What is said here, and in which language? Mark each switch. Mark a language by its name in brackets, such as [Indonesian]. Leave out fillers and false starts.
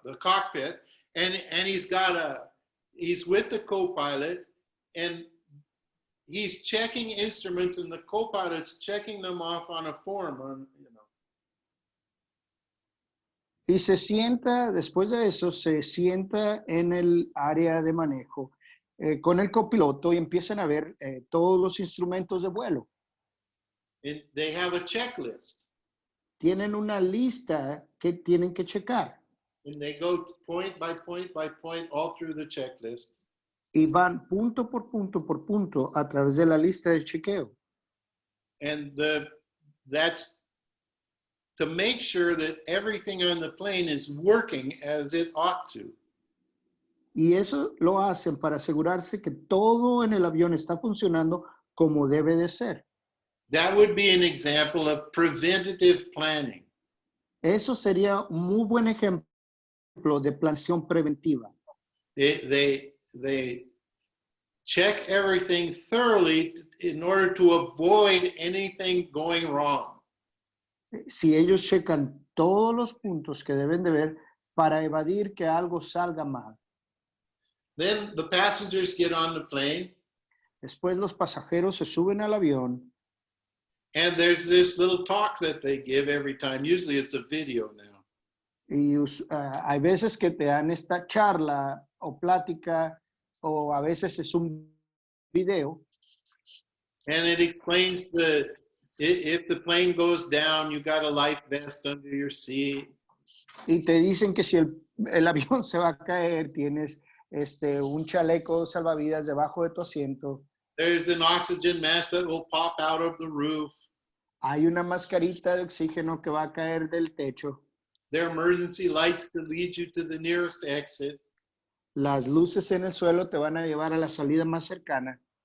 [English] The cockpit, and he's with the co-pilot, and he's checking instruments, and the co-pilot's checking them off on a form, [Spanish] y se sienta, después de eso, se sienta en el área de manejo con el copiloto y empiezan a ver todos los instrumentos de vuelo. [English] And they have a checklist, [Spanish] Tienen una lista que tienen que checar [English] and they go point by point by point all through the checklist. [Spanish] y van punto por punto a través de la lista de chequeo. [English] And that's to make sure that everything on the plane is working as it ought to. [Spanish] Y eso lo hacen para asegurarse que todo en el avión está funcionando como debe de ser. [English] That would be an example of preventative planning. [Spanish] Eso sería un muy buen ejemplo de planeación preventiva. [English] They check everything thoroughly in order to avoid anything going wrong. [Spanish] Si ellos checan todos los puntos que deben de ver para evadir que algo salga mal. [English] Then the passengers get on the plane, [Spanish] Después los pasajeros se suben al avión [English] and there's this little talk that they give every time. Usually it's a video now. [Spanish] y hay veces que te dan esta charla o plática o a veces es un video [English] And it explains if the plane goes down, you got a life vest under your seat. [Spanish] y te dicen que si el avión se va a caer, tienes un chaleco salvavidas debajo de tu asiento. [English] There's an oxygen mask that will pop out of the roof. [Spanish] Hay una mascarita de oxígeno que va a caer del techo. [English] There are emergency lights to lead you to the nearest exit. [Spanish] Las luces en el suelo te van a llevar a la salida más cercana.